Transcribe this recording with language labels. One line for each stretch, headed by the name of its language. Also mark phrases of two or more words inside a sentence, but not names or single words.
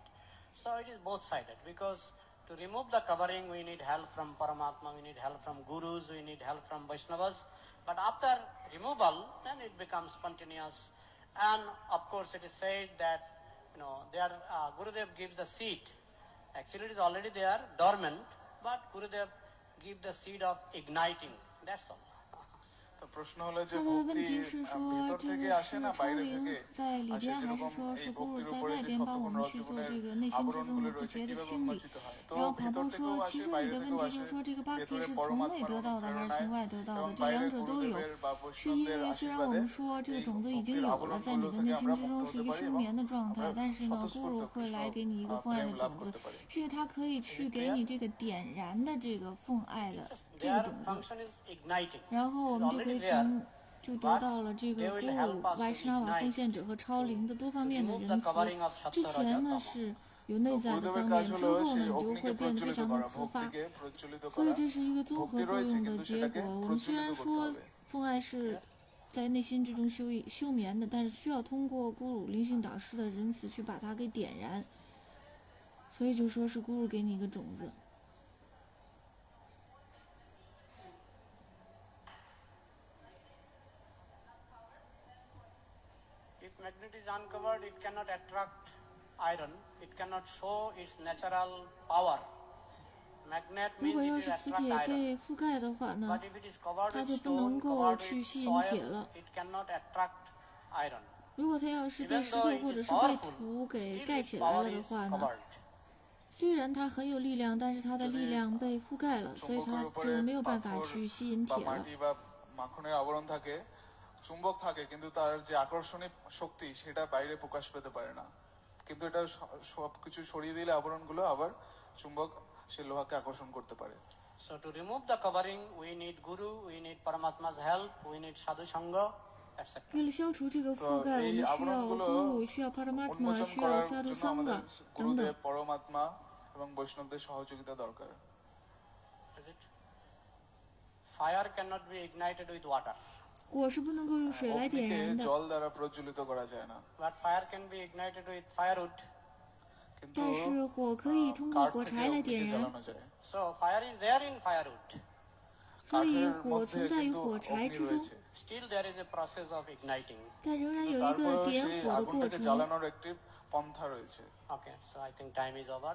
English: So it is both-sided, because to remove the covering, we need help from Paramatma, we need help from Gurus, we need help from Vaishnavas. But after removal, then it becomes spontaneous. And of course, it is said that there Gurudev gives the seed. Actually, it is already there, dormant, but Gurudev gives the seed of igniting. That's all.
Bangla: প্রশ্ন হলো যে
Chinese: 他的问
Bangla: ভক্তি
Chinese: 题是说，
Bangla: ভিতর
Chinese: 这
Bangla: থেকে
Chinese: 个
Bangla: আসে
Chinese: 是
Bangla: না
Chinese: 超
Bangla: বাইরে
Chinese: 灵
Bangla: থেকে
Chinese: 在里
Bangla: আসে
Chinese: 边，还是
Bangla: যেরকম
Chinese: 说
Bangla: এই
Chinese: 是咕噜
Bangla: ভক্তির
Chinese: 在
Bangla: উপরে
Chinese: 外
Bangla: যে
Chinese: 边帮我
Bangla: সত্যগুণ
Chinese: 们去做
Bangla: রজগুণের
Chinese: 这个内心之中的
Bangla: আবরণগুলো
Chinese: 不
Bangla: রয়েছে
Chinese: 洁的
Bangla: কিভাবে
Chinese: 清理？
Bangla: উন্মোচিত হয় তো
Chinese: 然后
Bangla: ভিতর
Chinese: 跑步
Bangla: থেকেও
Chinese: 说，
Bangla: আসে
Chinese: 其实
Bangla: বাইরে
Chinese: 你的
Bangla: থেকেও
Chinese: 问题
Bangla: আসে
Chinese: 就是说，这个 bhakti
Bangla: ভেতরে
Chinese: 是从内
Bangla: পরমাত্মার
Chinese: 得到的还是
Bangla: অনুপ্রেরণায়
Chinese: 从外得到
Bangla: এবং
Chinese: 的？这
Bangla: বাইরে
Chinese: 两者都有。
Bangla: গুরুদেবের বা
Chinese: 是因
Bangla: বৈষ্ণবদের
Chinese: 为虽然我
Bangla: আশীর্বাদে
Chinese: 们说这个
Bangla: এই
Chinese: 种子已经
Bangla: ভক্তির
Chinese: 有了，在
Bangla: আবরণগুলো
Chinese: 你的
Bangla: থেকে
Chinese: 内心
Bangla: আমরা
Chinese: 之
Bangla: মুক্ত
Chinese: 中是
Bangla: হতে
Chinese: 一个
Bangla: পারি
Chinese: 休
Bangla: এবং
Chinese: 眠的状态，
Bangla: আমরা
Chinese: 但是呢，咕
Bangla: স্বতঃস্ফূর্ত
Chinese: 噜会
Bangla: কৃষ্ণ
Chinese: 来给你一个奉爱
Bangla: প্রেম
Chinese: 的
Bangla: লাভ
Chinese: 种子，
Bangla: করতে পারি
Chinese: 是因为它可以去给你这个点燃的这个奉爱的这个
English: Their
Chinese: 种子。
English: function is igniting.
Chinese: 然后我们就可以从就得到了这个
English: But
Chinese: 咕
English: they will
Chinese: 噜
English: help us
Chinese: 外
English: to
Chinese: 施那瓦
English: ignite
Chinese: 奉献者和超灵的多方面的
English: remove
Chinese: 仁
English: the
Chinese: 慈。
English: covering of
Chinese: 之
English: Sattva
Chinese: 前
English: Raja
Chinese: 呢
English: Tama.
Chinese: 是有内在的
Bangla: গুরুদেবের
Chinese: 方
Bangla: কাজ
Chinese: 面，之
Bangla: হলো
Chinese: 后呢
Bangla: সেই
Chinese: 你就
Bangla: অগ্নিকে
Chinese: 会变得非
Bangla: প্রজ্বলিত
Chinese: 常的
Bangla: করা
Chinese: 自发。
Bangla: ভক্তিকে প্রজ্বলিত
Chinese: 所以
Bangla: করা
Chinese: 这是一个综
Bangla: ভক্তি
Chinese: 合作
Bangla: রয়েছে
Chinese: 用的
Bangla: কিন্তু
Chinese: 结
Bangla: সেটাকে
Chinese: 果。我们虽
Bangla: প্রজ্বলিত
Chinese: 然
Bangla: করতে
Chinese: 说
Bangla: হবে
Chinese: 奉爱是在内心之中休眠的，但是需要通过咕噜灵性导师的仁慈去把它给点燃。所以就说是咕噜给你一个种子。
English: If magnet is uncovered, it cannot attract iron. It cannot show its natural power. Magnet
Chinese: 如
English: means
Chinese: 果
English: it
Chinese: 要
English: will
Chinese: 是磁
English: attract
Chinese: 铁
English: iron.
Chinese: 被覆盖的话呢，
English: But if it is covered
Chinese: 它
English: with
Chinese: 就不能
English: stone,
Chinese: 够
English: covered
Chinese: 去
English: with
Chinese: 吸引铁
English: soil,
Chinese: 了。
English: it cannot attract iron.
Chinese: 如果它要是被
English: Even
Chinese: 石
English: though
Chinese: 头
English: it
Chinese: 或者
English: is
Chinese: 是被
English: powerful,
Chinese: 土给
English: still
Chinese: 盖
English: its
Chinese: 起来
English: power
Chinese: 了的
English: is
Chinese: 话呢，
English: covered.
Chinese: 虽然它很有力量，但是它的力量被覆盖了，所以它
Bangla: চুম্বকের
Chinese: 就
Bangla: উপরে
Chinese: 没有办法
Bangla: পাথর
Chinese: 去吸引
Bangla: বা
Chinese: 铁了。
Bangla: মাটি বা মাখনের আবরণ থাকে চুম্বক থাকে কিন্তু তার যে আকর্ষণী শক্তি সেটা বাইরে প্রকাশ পেতে পারে না কিন্তু এটা সবকিছু সরিয়ে দিলে আবরণগুলো আবার চুম্বক সেই লোহাকে আকর্ষণ করতে পারে
English: So to remove the covering, we need Guru, we need Paramatma's help, we need Sadhu Sangha, etc.
Chinese: 为了消除这个覆盖，我们需要咕噜，需要帕拉玛特玛，
Bangla: উন্মোচন
Chinese: 需要
Bangla: করার
Chinese: 萨杜
Bangla: জন্য
Chinese: 桑
Bangla: আমাদের
Chinese: 嘎等
Bangla: গুরুদেব
Chinese: 等。
Bangla: পরমাত্মা এবং বৈষ্ণবদের সহযোগিতা দরকার
English: Is it? Fire cannot be ignited with water,
Chinese: 火是不能够用水来点
Bangla: অগ্নিকে
Chinese: 燃的，
Bangla: জল দ্বারা প্রজ্বলিত করা যায় না
English: but fire can be ignited with firewood.
Bangla: কিন্তু
Chinese: 但是火可以通过
Bangla: কাঠ
Chinese: 火
Bangla: থেকে
Chinese: 柴来
Bangla: অগ্নিকে
Chinese: 点燃，
Bangla: জ্বালানো যায়
English: So fire is there in firewood.
Chinese: 所以
Bangla: কাঠের
Chinese: 火
Bangla: মধ্যে
Chinese: 存在于
Bangla: কিন্তু
Chinese: 火柴
Bangla: অগ্নি
Chinese: 之中，
Bangla: রয়েছে
English: Still there is a process of igniting.
Chinese: 但仍然有一个
Bangla: তারপরেও
Chinese: 点
Bangla: সেই
Chinese: 火的过
Bangla: আগুনটাকে
Chinese: 程。
Bangla: জ্বালানোর একটি পন্থা রয়েছে
English: Okay, so I think time is over.